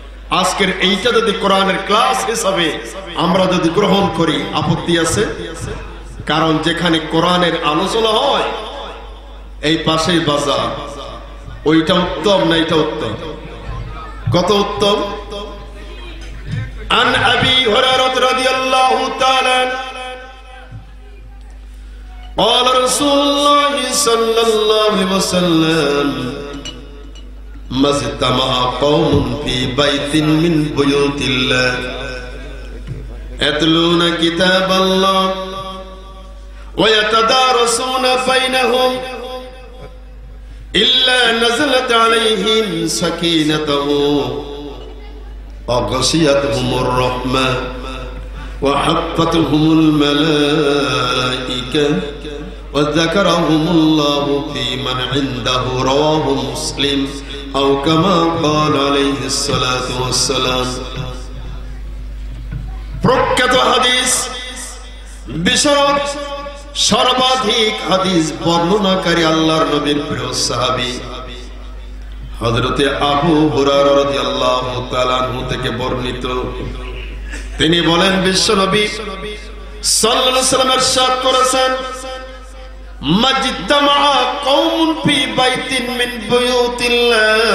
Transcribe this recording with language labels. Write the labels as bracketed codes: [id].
[bn] আজকের এইটা যদি কোরআনের ক্লাস হিসাবে আমরা যদি গ্রহণ করি, আপত্তি আছে? কারণ যেখানে কোরআনের আলোচনা হয় এই পাশেই বাজার, ওইটা উত্তম না এটা উত্তম? কত উত্তম! [ar] عن أبي هريرة رضي الله تعالى قال رسول الله صلى الله عليه وسلم ما اجتمع قوم في بيت من بيوت الله يتلون كتاب الله ويتدارسون بينهم إلا نزلت عليهم سكينته وغشيتهم الرحمة وحفتهم الملائكة وذكرهم الله في من عنده رواه مسلم أو كما قال عليه الصلاة والسلام। [bn] প্রখ্যাত হাদিস বিশারদ সর্বাধিক হাদিস বর্ণনাকারী আল্লাহর নবীর প্রিয় সাহাবী হযরতে আবু হুরায়রা রাদিয়াল্লাহু তাআলা আনহু থেকে বর্ণিত, তিনি বলেন বিশ্বনবী সাল্লাল্লাহু আলাইহি ওয়াসাল্লাম ইরশাদ করেছেন, মাজিতামা কওমুন ফি বাইতিন মিন বুয়ুতিল্লাহ,